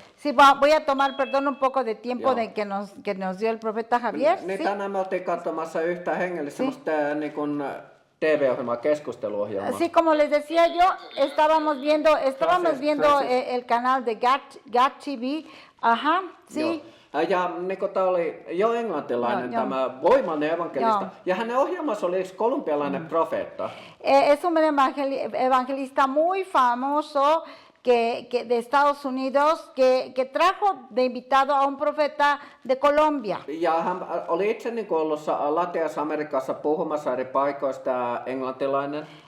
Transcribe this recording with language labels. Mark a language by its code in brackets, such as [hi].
[es] Sí, voy a tomar, perdón, un poco de tiempo de que nos dio el profeta Javier. [fi] Niin [es] ¿sí? [fi] tänään me oltiin katsomassa yhtä hengellistä semmoista niin kuin TV-ohjelmaa, keskusteluohjelmaa. [es] Así como les decía yo, estábamos viendo el canal de GAT TV. Ajá, sí. [fi] Joo. Ja niin tämä oli jo englantilainen tämä voimallinen evankelista. Ja hänen ohjelmassa oli yksi kolumbialainen profeetta. [es] Es un evangelista muy famoso de Estados Unidos que trajo de invitado a un profeta de Colombia. [fi] Ja hän oli itse niin kuin ollut Latinalaisessa Amerikassa puhumassa eri paikoista englantilainen.